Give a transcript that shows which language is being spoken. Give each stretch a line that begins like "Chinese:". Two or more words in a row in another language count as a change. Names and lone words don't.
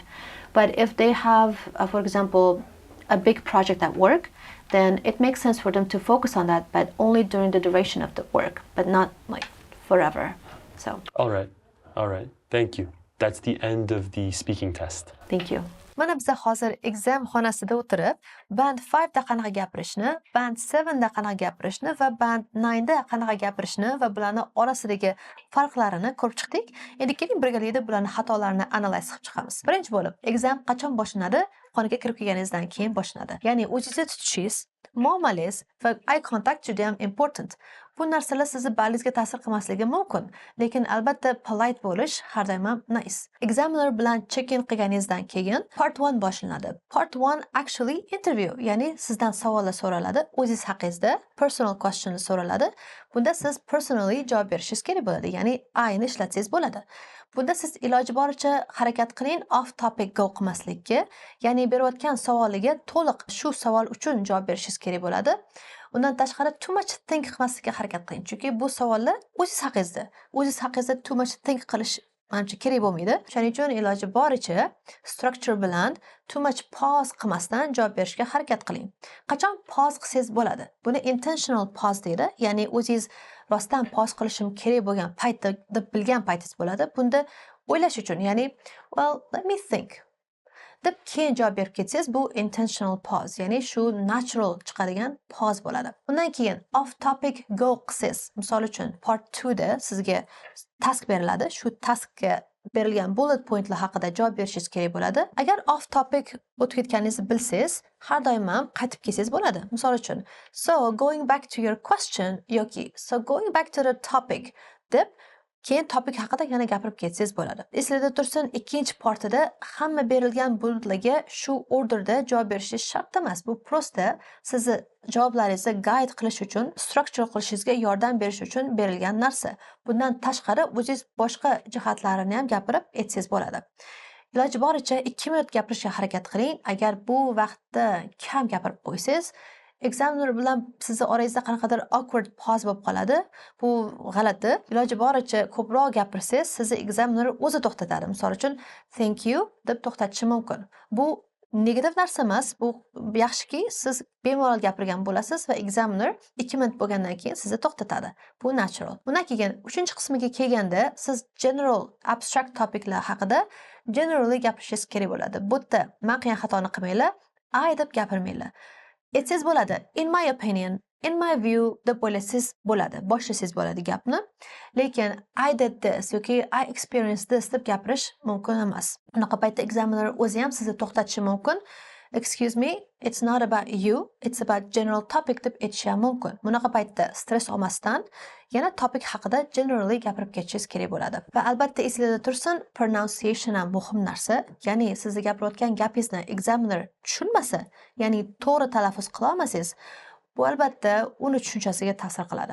English: But if they have for example a big project at work, then it makes sense for them to focus on that, but only during the duration of the work, but not like forever. So all right, thank you. That's the end of the speaking test. Thank you.
Uzbek: Mana biz hozir exam xonasida o'tirib, band 5 da qanaqa gapirishni, band 7 da qanaqa gapirishni va band 9 da qanaqa gapirishni va bularning orasidagi farqlarini ko'rib chiqdik. Endi keling birgalikda bularning xatolarini analiz qilib chiqamiz. Birinchi bo'lib, exam qachon boshlanadi? Xonaga kirib kelganingizdan keyin boshlanadi. Ya'ni o'zingizni tutishingiz, muomalangiz va
English: eye contact
Uzbek: juda ham important. Bu narsalar sizni ballingizga ta'sir qilmasligi mumkin, lekin albatta polite bo'lish har doim ham nice. Examiner bilan check-in qilganingizdan keyin part 1 boshlanadi.
English: Part 1 actually interview,
Uzbek: ya'ni sizdan savollar so'raladi, o'zingiz haqingizda
English: personal question
Uzbek: so'raladi. Bunda siz personally javob berishingiz kerak bo'ladi, ya'ni I ni ishlatsangiz bo'ladi. Bunda siz iloji boricha harakat qiling
English: off topic go
Uzbek: qilmaslikka, ya'ni berayotgan savoliga to'liq shu savol uchun javob berishingiz kerak bo'ladi. Undan tashqari
English: too much think
Uzbek: qilmaslikka harakat qiling, chunki bu savollar o'zingiz haqingizda. O'zingiz haqingizda
English: too much think
Uzbek: qilish menimcha kerak bo'lmaydi. Shuning uchun iloji boricha structure bilan
English: too much pause
Uzbek: qilmasdan javob berishga harakat qiling. Qachon pause qilsangiz bo'ladi? Buni
English: intentional pause
Uzbek: deydi, ya'ni o'zingiz rostdan pause qilishim kerak bo'lgan paytda deb bilgan paytingiz bo'ladi. Bunda o'ylash uchun, ya'ni
English: well, let me think
Uzbek: deb keyin javob berib ketsangiz, bu
English: intentional pause,
Uzbek: ya'ni shu natural chiqadigan pause bo'ladi. Undan keyin
English: off topic go
Uzbek: qilsangiz, misol uchun part 2 da sizga task beriladi, shu taskga berilgan
English: bullet pointlar
Uzbek: haqida javob berishingiz kerak bo'ladi. Agar
English: off topic
Uzbek: o'tib ketganingizni bilsangiz, har doim ham qaytib kelsangiz bo'ladi. Misol uchun,
English: so going back to your question yoki so going back to the topic
Uzbek: deb keyin topic haqida yana gapirib ketsangiz bo'ladi. Esingizda tursin, ikkinchi partida hamma berilgan bulletlarga shu orderda javob berishingiz shart emas. Bu prosta sizni javoblaringizni guide qilish uchun, structure qilishingizga yordam berish uchun berilgan narsa. Bundan tashqari o'zingiz boshqa jihatlarini ham gapirib etsangiz bo'ladi. Iloji boricha 2 minut gapirishga harakat qiling. Agar bu vaqtda kam gapirib qo'ysangiz, examiner bilan sizni orangizda qanaqadir
English: awkward pause
Uzbek: bo'lib qoladi. Bu g'alati. Iloji boricha ko'proq gapirsangiz, sizni examiner o'zi to'xtatadi. Misol uchun,
English: thank you
Uzbek: deb to'xtatishi mumkin. Bu negativ narsa emas. Bu yaxshiki, siz bemalol gapirgan bo'lasiz va examiner 2 minut bo'lgandan keyin sizni to'xtatadi. Bu natural. Bundan keyin 3-qismiga kelganda siz
English: general abstract topiclar
Uzbek: haqida generally gapirishingiz kerak bo'ladi. Bu yerda men qilgan xatoni qilmanglar, I deb gapirmanglar. Aytsangiz bo'ladi,
English: in my opinion, in my view
Uzbek: deb o'ylasangiz bo'ladi, boshlasangiz bo'ladi gapni. Lekin
English: I did this
Uzbek: yoki
English: I experienced this
Uzbek: deb gapirish mumkin emas. Bunaqa paytda examiner o'zi ham sizni to'xtatishi mumkin.
English: excuse me, it's not about you, it's about general topic
Uzbek: deb aytishi ham mumkin. Bunaqa paytda stress olmasdan yana topic haqida generally gapirib ketishingiz kerak bo'ladi. Va albatta esingizda tursin, pronunciation ham muhim narsa. Ya'ni sizni gapirayotgan gapingizni examiner tushunmasa, ya'ni to'g'ri talaffuz qila olmasangiz, bu albatta uni tushunchasiga ta'sir qiladi.